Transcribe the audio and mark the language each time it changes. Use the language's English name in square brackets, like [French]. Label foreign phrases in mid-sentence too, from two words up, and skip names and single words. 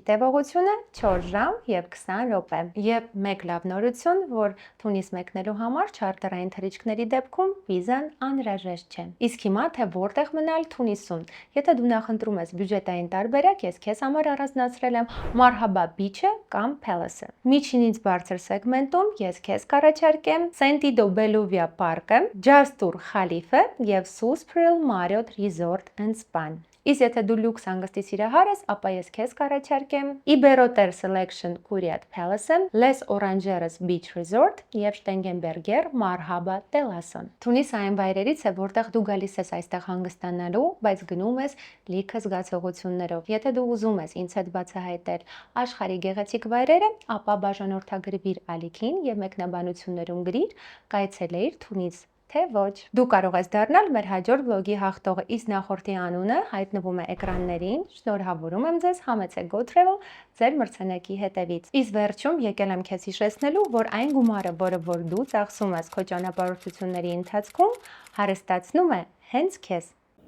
[Armenian] տևողությունը 4 ժամ եւ 20 րոպե։ Եվ մեկ լավ նորություն, որ Թունիս մեկնելու համար չարտերային թռիչքների դեպքում վիզան անհրաժեշտ չէ։ Իսկ հիմա թե որտեղ մնալ Թունիսում։ Եթե դու նախընտրում ես բյուջետային տարբերակ, ես քեզ համար առանձնացրել եմ Մարհաբա Beach-ը կամ Palace-ը։ Միջինից բարձր սեգմենտում ես քեզ կառաջարկեմ Senti do Beluvia Park-ը, Jastur Khalife եւ Suspril Marriott Resort and Spa։ Իսկ եթե դու լյուքս հանգստի սիրահար ես, ապա ես քեզ կառաջարկեմ Iberotel Selection Curiat Palace-ը, Les Orangeries Beach Resort եւ Steigenberger Marhaba Telason։ Թունիսը այն վայրերից է, որտեղ դու գալիս ես այստեղ հանգստանալու, բայց գնում ես լիքը զգացողություններով։ Եթե դու ուզում ես ինձ հետ բացահայտել աշխարհի գեղեցիկ վայրերը, ապա բաժանորդագրվիր ալիքին եւ մեկնաբանություններում գրիր կայցելեիր Թունիս։ թե ոչ։ Դու կարող ես դառնալ մեր հաջորդ վլոգի հաղթողը, իսկ նախորդի անունը հայտնվում է էկրաններին։ Շնորհավորում եմ ձեզ, համեցեք GoTravel ձեր մրցանակի հետևից։ Իսկ վերջում եկել եմ քեզ հիշեցնելու, որ այն գումարը, որ դու ծախսում ես քո ճանապարհորդությունների ընթացքում, հարստացնում է հենց քեզ։